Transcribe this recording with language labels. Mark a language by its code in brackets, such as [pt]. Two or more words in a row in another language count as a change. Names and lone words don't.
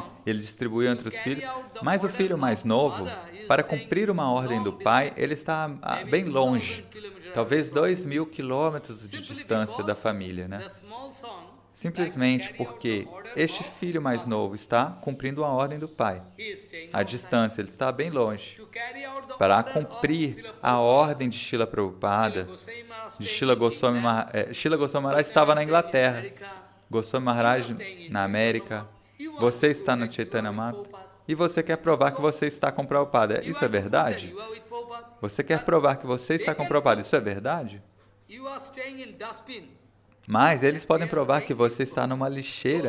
[pt] Ele distribui entre os filhos, mas o filho mais novo, para cumprir uma ordem do pai, ele está bem longe, talvez 2.000 quilômetros de distância da família, né? Simplesmente porque este filho mais novo está cumprindo a ordem do pai. A distância, ele está bem longe. Para cumprir a ordem de Srila Prabhupada, de Srila Goswami Maharaj, Srila Goswami Maharaj estava na Inglaterra, Goswami Maharaj na América, você está no Chaitanya Mata, e você quer provar que você está com Prabhupada. Isso é verdade? Você quer provar que você está com Prabhupada. Isso é verdade? Mas eles podem provar que você está numa lixeira.